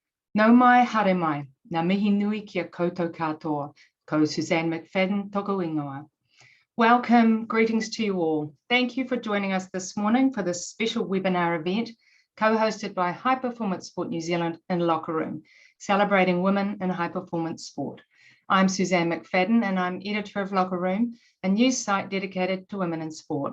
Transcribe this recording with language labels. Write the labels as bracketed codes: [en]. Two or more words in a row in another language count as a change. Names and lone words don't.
[mi] Nau mai, haere mai, ngā mihi nui kia koutou katoa, ko Suzanne McFadden toko ingoa. [en] Welcome, greetings to you all. Thank you for joining us this morning for this special webinar event co-hosted by High Performance Sport New Zealand in Locker Room, celebrating women in high performance sport. I'm Suzanne McFadden and I'm editor of Locker Room, a news site dedicated to women in sport.